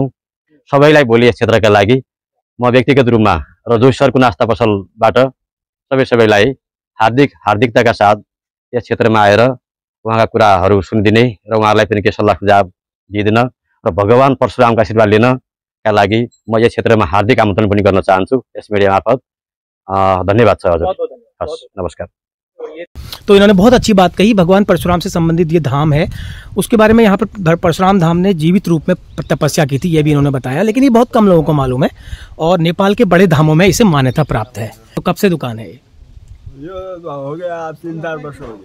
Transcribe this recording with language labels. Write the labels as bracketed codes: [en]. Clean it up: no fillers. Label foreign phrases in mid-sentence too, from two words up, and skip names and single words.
[ne] सबैलाई भोलि यस क्षेत्रका लागि म व्यक्तिगत रूपमा र जोशी सरको नास्ता पसलबाट सबैलाई हार्दिकताका साथ यस क्षेत्रमा आएर उहाँका कुराहरू सुनिदिने र उहाँहरूलाई पनि केही सल्लाह सुझाव दिइदिन र भगवान परशुरामको आशीर्वाद लिनका लागि म यस क्षेत्रमा हार्दिक आमन्त्रण पनि गर्न चाहन्छु यस मीडिया मार्फत। धन्यवाद सर। हजुर, नमस्कार। [hi] तो इन्होंने बहुत अच्छी बात कही। भगवान परशुराम से संबंधित ये धाम है, उसके बारे में यहाँ पर परशुराम धाम ने जीवित रूप में तपस्या की थी, ये भी इन्होंने बताया, लेकिन ये बहुत कम लोगों को मालूम है और नेपाल के बड़े धामों में इसे मान्यता प्राप्त है। तो कब से दुकान है? ये हो गया 3-4 वर्ष हो गया।